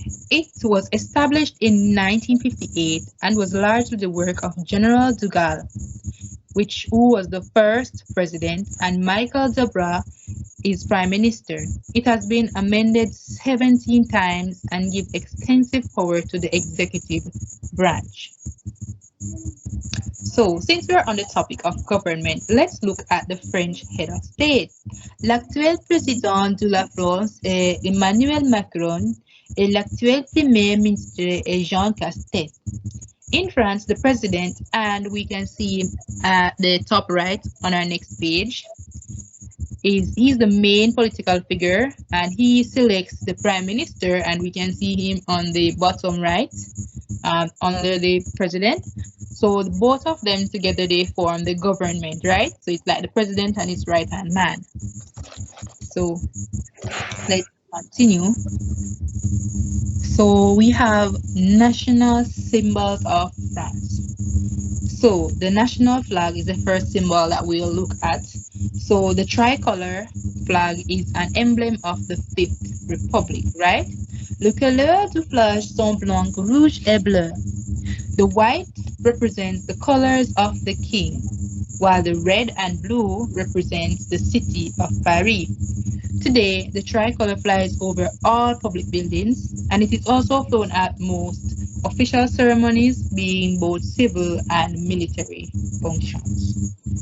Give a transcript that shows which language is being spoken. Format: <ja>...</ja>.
<en>It was established in 1958 and was largely the work of General de Gaulle, who was the first president, and Michael Debra is prime minister. It has been amended 17 times and gives extensive power to the executive branch. So, since we're on the topic of government, let's look at the French head of state.</en> <fr>L'actuel président de la France est Emmanuel Macron et l'actuel premier ministre est Jean Castex.</fr> <en>In France, the president, and we can see at the top right on our next page, he's the main political figure, and he selects the prime minister, and we can see him on the bottom right under the president. So both of them together, they form the government, right? So it's like the president and his right hand man. So let's continue. So we have national symbols of France. So the national flag is the first symbol that we'll look at. So the tricolor flag is an emblem of the Fifth Republic, right?</en> <fr>Les couleurs du flag sont blanc, rouge et bleu.</fr> <en>The white represents the colors of the king, while the red and blue represents the city of Paris. Today, the tricolor flies over all public buildings, and it is also flown at most official ceremonies, being both civil and military functions.</en>